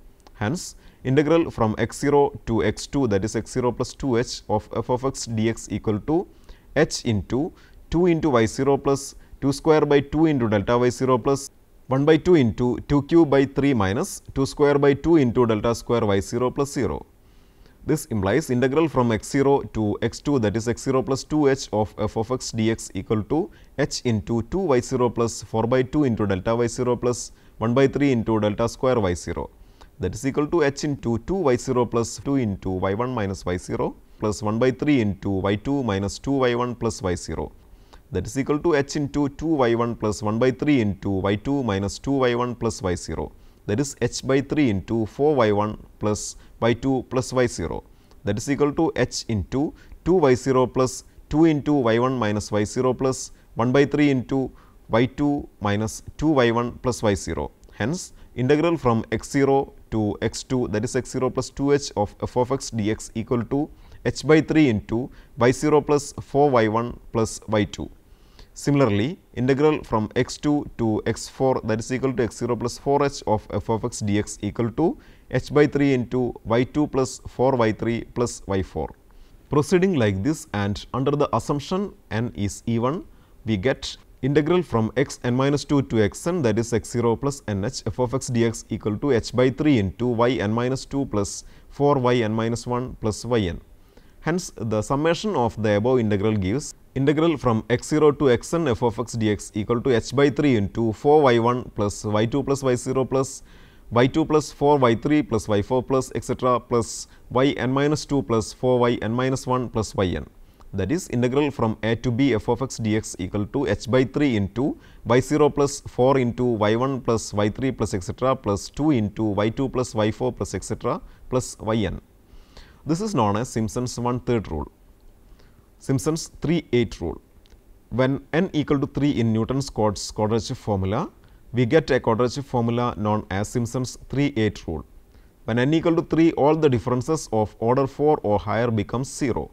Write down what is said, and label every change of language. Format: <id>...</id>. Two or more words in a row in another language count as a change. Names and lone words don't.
<en>Hence, integral from x 0 to x 2, that is x 0 plus 2 h of f of x dx equal to h into 2 into y 0 plus 2 square by 2 into delta y 0 plus 1 by 2 into 2 cube by 3 minus 2 square by 2 into delta square y 0 plus 0. This implies integral from x 0 to x 2, that is x 0 plus 2 h of f of x dx equal to h into 2 y 0 plus 4 by 2 into delta y 0 plus 1 by 3 into delta square y 0. That is equal to h into 2 y 0 plus 2 into y 1 minus y 0 plus 1 by 3 into y 2 minus 2 y 1 plus y 0. That is equal to h into 2 y 1 plus 1 by 3 into y 2 minus 2 y 1 plus y 0. That is h by 3 into 4 y 1 plus y 2 plus y 0. That is equal to h into 2 y 0 plus 2 into y 1 minus y 0 plus 1 by 3 into y 2 minus 2 y 1 plus y 0. Hence, integral from x 0 to x 2, that is x 0 plus 2 h of f of x dx equal to h by 3 into y 0 plus 4 y 1 plus y 2. Similarly, integral from x 2 to x 4, that is equal to x 0 plus 4 h of f of x dx equal to h by 3 into y 2 plus 4 y 3 plus y 4. Proceeding like this and under the assumption n is even, we get integral from x n minus 2 to x n, that is x 0 plus n h f of x dx equal to h by 3 into y n minus 2 plus 4 y n minus 1 plus y n. Hence, the summation of the above integral gives integral from x 0 to x n f of x dx equal to h by 3 into 4 y 1 plus y 2 plus y 0 plus y 2 plus 4 y 3 plus y 4 plus etc. plus y n minus 2 plus 4 y n minus 1 plus y n. That is, integral from a to b f of x dx equal to h by 3 into y 0 plus 4 into y 1 plus y 3 plus etc. plus 2 into y 2 plus y 4 plus etc. plus y n. This is known as Simpson's 1/3 rule. Simpson's 3/8 rule. When n equal to 3 in Newton's quadratic formula, we get a quadratic formula known as Simpson's 3/8 rule. When n equal to 3, all the differences of order 4 or higher becomes 0.</en>